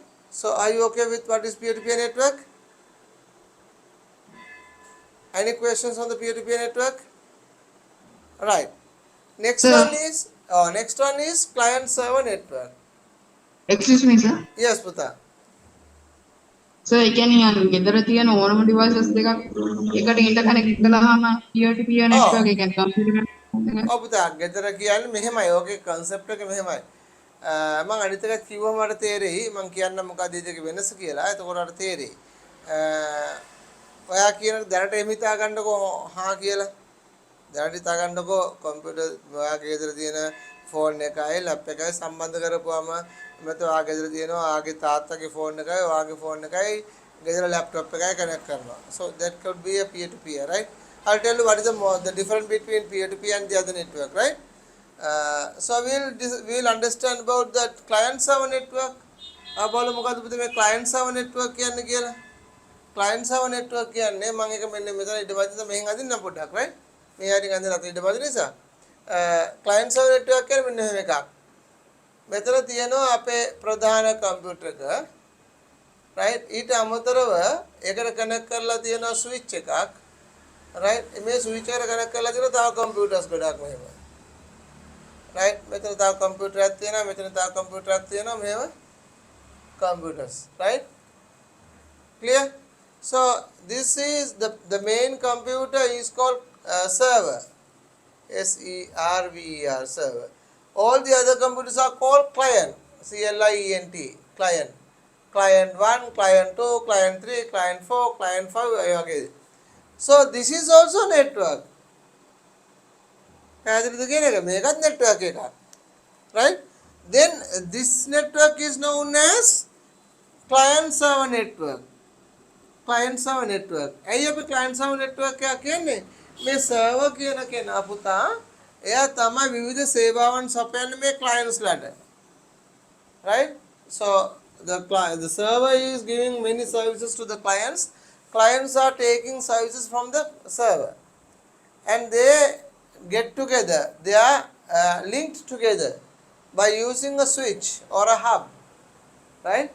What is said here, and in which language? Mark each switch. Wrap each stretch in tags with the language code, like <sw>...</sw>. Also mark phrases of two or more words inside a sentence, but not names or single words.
<en>So are you okay with what is peer-to-peer network? Any questions on the peer-to-peer network? Right. Next Sir, one is client server network. excuse me, sir. Yes, Puta.</en> <si>සර් ඒ කියන්නේ ගෙදර තියෙන ඕනම devices දෙකක් එකට interconnect කළාම</si> <en>peer to peer Oh, network</en> <si>ඒ කියන්නේ</si> <en>computer network</en> <si>ඔව් පුතා ගෙදර කියන්නේ මෙහෙමයි. ඕකේ concept එක මෙහෙමයි. මම අනිත් එක කිව්වම මට තේරෙයි. මම කියන්න මොකක්ද දෙක වෙනස කියලා. එතකොට මට තේරෙයි. ඔයා කියන දැනට එහෙම හිතා ගන්නකෝ හා කියලා. දැනට හිතා ගන්නකෝ කම්පියුටර් ඔයාගේ ගෙදර තියෙන ෆෝන් එකයි ලැප් එකයි සම්බන්ධ කරපුවාම මෙතන ඔයා ගෙදර තියෙනවා ඔයාගේ තාත්තගේ ෆෝන් එකයි ඔයාගේ ෆෝන් එකයි ගෙදර ලැප්ටොප් එකයි කනෙක්ට් කරනවා.</si> <en>So that could be a peer to peer, right? I'll tell you what is the difference between peer to peer and the other network, right? So we'll understand about that client server network.</en> <si>බලමු මොකද්ද පුතේ මේ</si> <en>client server network</en> <si>කියන්නේ කියලා.</si> <en>client server network</en> <si>කියන්නේ මම එක මෙන්න මෙතන ඊට පස්සේ මෙහෙන් අදින්නම් පොඩ්ඩක්, right? මේ හරිය අදින්න අත ඊට පස්සේ නිසා</si> <en>client server network</en> <si>කියන්නේ මෙන්න මෙහෙම එකක්. මෙතන තියෙනවා අපේ ප්‍රධාන කම්පියුටර් එක, right? ඊට අමතරව ඒකට කනෙක්ට් කරලා තියෙනවා ස්විච් එකක්, right? මේ ස්විච් එකට කනෙක්ට් කරලා තියෙනවා තව කම්පියුටර්ස් ගොඩක් මෙහෙම, right? මෙතන තව කම්පියුටරයක් තියෙනවා, මෙතන තව කම්පියුටරයක් තියෙනවා මෙහෙම computers, right?</si> <en>Clear? So this is the main computer is called server, server, server. All the other computers are called client, client, client. Client 1, client 2, client 3, client 4, client 5. Okay. So this is also network. network, right? Then this network is known as client server network. client server network.</en> <si>ඇයි අපි</si> <en>client server network</en> <si>එක කියන්නේ? මේ server කියන කෙනා පුතා එයා තමයි විවිධ සේවාවන් සපයන්නේ මේ clients ලට.</si> <en>Right? So the server is giving many services to the clients. Clients are taking services from the server, and they get together. They are linked together by using a switch or a hub, right?</en>